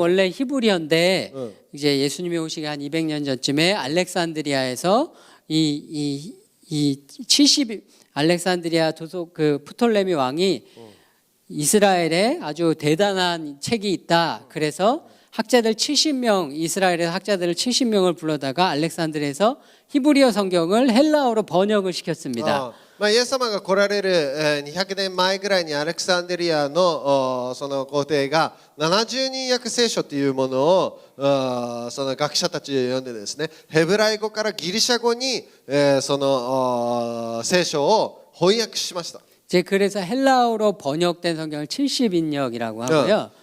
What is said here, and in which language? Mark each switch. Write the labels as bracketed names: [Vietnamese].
[Korean] 원래 히브리어인데 이제 예수님이 오시기 한 200년 전쯤에 알렉산드리아에서 이 70 알렉산드리아 도속 그 프톨레미 왕이 이스라엘에 아주 대단한 책이 있다. 그래서 학자들 70명, 이스라엘의 학자들 70명을 불러다가 알렉산드리아에서 히브리어 성경을 헬라어로 번역을 시켰습니다. [Japanese] まあ、イエス様が来られる200年前ぐらいにアレクサンドリアのその皇帝が70人訳聖書というものをその学者たちを読んでですね、ヘブライ語からギリシャ語にその聖書を翻訳しました。 [Korean] 이제 그래서 헬라어로 번역된 성경을 70인역이라고 하고요.